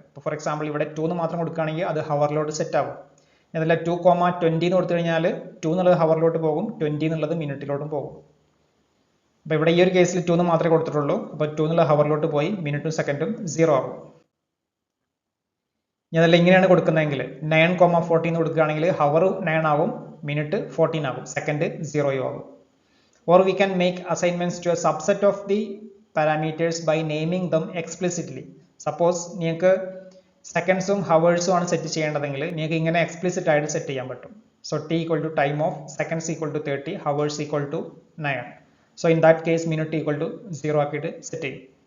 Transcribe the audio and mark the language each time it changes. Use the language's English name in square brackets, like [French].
[Malayalam] ഇപ്പോൾ for example ഇവിടെ 2 എന്ന് മാത്രം കൊടുക്കുകയാണെങ്കിൽ അത് ഹവറിലോട്ട് സെറ്റ് ആവും. അതല്ല 2,20 എന്ന് കൊടുത്തു കഴിഞ്ഞാൽ 2 എന്നുള്ളത് ഹവറിലോട്ട് പോകും, 20 എന്നുള്ളത് മിനിറ്റിലോട്ടും പോകും. അപ്പോൾ ഇവിടെ ഈ ഒരു കേസിൽ 2 എന്ന് മാത്രമേ കൊടുത്തിട്ടുള്ളൂ. അപ്പോൾ 2 എന്നുള്ള ഹവറിലോട്ട് പോയി മിനിറ്റും സെക്കൻഡും 0 ആകും. അതല്ല ഇങ്ങനെയാണ് കൊടുക്കുന്നതെങ്കിൽ 9,40 എന്ന് കൊടുക്കുകയാണെങ്കിൽ ഹവർ 9 ആകും, മിനിറ്റ് 14 ആകും, സെക്കൻഡ് 0 ആകും. [English] Or we can make assignments to a subset of the parameters by naming them explicitly. [Malayalam] Suppose നിങ്ങൾക്ക് സെക്കൻഡ്സും ഹവേഴ്സും ആണ് സെറ്റ് ചെയ്യേണ്ടതെങ്കിൽ നിങ്ങൾക്ക് ഇങ്ങനെ എക്സ്പ്ലിസിറ്റ് ആയിട്ട് സെറ്റ് ചെയ്യാൻ പറ്റും. [English] So T equal to time of, seconds equal to 30, hours equal to 9. So in that case minute equal to 0 [Malayalam] ആക്കിയിട്ട് set ചെയ്യും.